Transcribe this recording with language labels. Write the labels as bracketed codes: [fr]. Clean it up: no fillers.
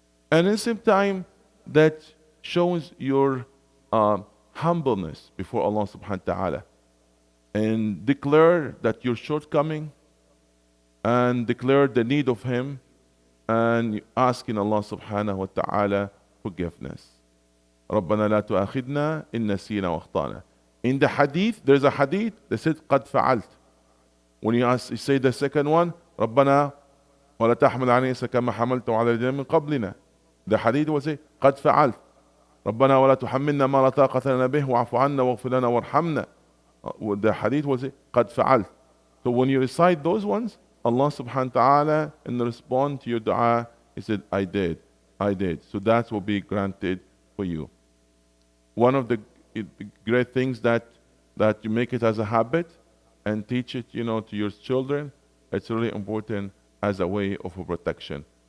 [en] And at the same time, that shows your humbleness before Allah subhanahu wa ta'ala, and declare that your shortcoming, and declare the need of Him, and asking Allah subhanahu wa ta'ala forgiveness. [ar] رَبَّنَا لَا تُؤَاخِذْنَا إِن نَسِينَا وَأَخْطَأْنَا. [en] In the hadith, there's a hadith that said [ar] قَدْ فَعَلْتَ. [en] When you say the second one, [ar] رَبَّنَا وَلَا تَحْمِلْ عَلَيْنَا كَمَا حَمَلْتَ عَلَى الَّذِينَ مِن قَبْلِنَا. [en] The hadith will say [ar] قَدْ فَعَلْتَ رَبَّنَا وَلَا تُحَمِّلْنَا مَا لَا طَاقَةَ لَنَا بِهِ وَاعْفُ عَنَّا وَاغْفِرْ لَنَا وَارْحَمْنَا. [en] The hadith will say [ar] قَدْ فَعَلْتَ. [en] So when you recite those ones, Allah subhanahu wa ta'ala, in response to your dua, He said, I did. So that will be granted for you. One of the great things that you make it as a habit and teach it, to your children, it's really important as a way of protection.